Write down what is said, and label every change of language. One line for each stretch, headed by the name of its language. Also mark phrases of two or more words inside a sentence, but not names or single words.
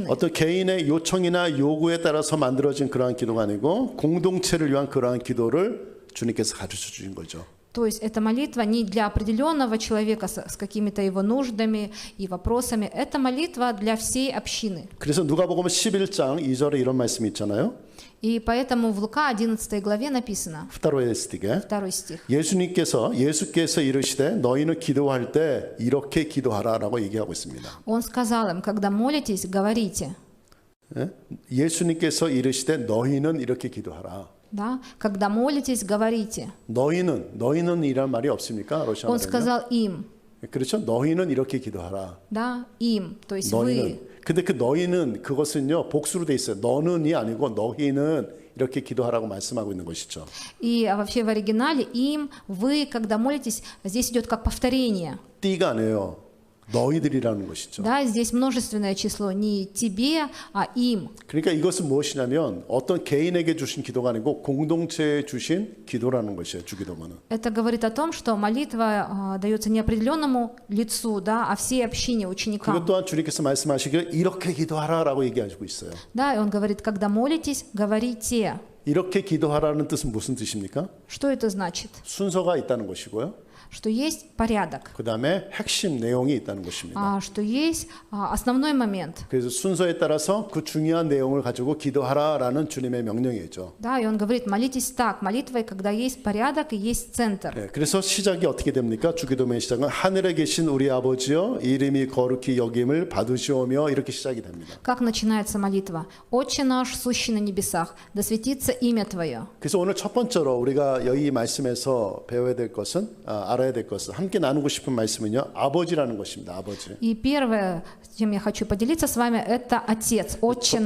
Korean: 어떤 개인의 요청이나 요구에 따라서 만들어진 그러한 기도가 아니고 공동체를 위한 그러한 기도를 주님께서 가르쳐 주신 거죠.
Russian: То есть эта молитва не для определенного человека с какими-то его нуждами и вопросами, это молитва для всей общины.
Korean: 그래서 누가복음 11장 2절에 이런 말씀이 있잖아요.
Russian: И поэтому в Лука 11 главе написано, 후타로에 스틱에 2 стих,
Korean: 예수께서 이르시되 너희는 기도할 때 이렇게 기도하라라고 얘기하고 있습니다.
Russian: Он сказал им, когда молитесь, говорите.
Korean: 예? 예수님께서 이르시되 너희는 이렇게 기도하라.
Russian: Да? Когда молитесь, говорите.
Korean: 너희는 이란 말이 없습니까?
Russian: Он
Korean: 러시아어로는.
Russian: сказал им,
Korean: 그렇죠? 너희는 이렇게 기도하라.
Russian: да, им, то есть
Korean: 너희는.
Russian: вы.
Korean: 근데 그 너희는 그것은요 복수로 돼 있어요. 너는이 아니고 너희는 이렇게 기도하라고 말씀하고 있는 것이죠.
Russian: И вообще в оригинале им, вы, когда молитесь, здесь идет как повторение.
Korean: 띠가 아니에요. 너희들이라는 것이죠.
Russian: Да, здесь множественное число, не тебе, а им.
Korean: 그러니까 이것은 무엇이냐면 어떤 개인에게 주신 기도가 아니고 공동체에 주신 기도라는 것이에요. 주기도문은.
Russian: Это говорит о том, что молитва дается не определенному лицу, да, а всей общине,
Korean: 그것
Russian: ученикам.
Korean: 또한 주님께서 말씀하시기를 이렇게 기도하라라고 얘기하고 있어요.
Russian: Да, и он говорит, когда молитесь, говорите.
Korean: 이렇게 기도하라는 뜻은 무슨 뜻입니까?
Russian: Что это значит?
Korean: 순서가 있다는 것이고요.
Russian: Что есть порядок,
Korean: 그 다음에 핵심 내용이 있다는 것입니다.
Russian: что есть основной момент.
Korean: 그래서 순서에 따라서 그 중요한 내용을 가지고 기도하라라는 주님의 명령이죠.
Russian: Да, и он говорит, молитесь так, молитвой, когда есть порядок и есть центр.
Korean: 네, 그래서 시작이 어떻게 됩니까? 주기도문의 시작은 하늘에 계신 우리 아버지여 이름이 거룩히 여김을 받으시오며 이렇게 시작이 됩니다.
Russian: Как начинается молитва? «Отче наш, сущий на небесах, да светится имя Твое».
Korean: 그래서 오늘 첫 번째로 우리가 여기 말씀에서 배워야 될 것은 알아야 될 것은 함께 나누고 싶은 말씀은요. 아버지라는 것입니다. 아버지.
Russian: И первое, чем я хочу поделиться с вами, это Отец, Отче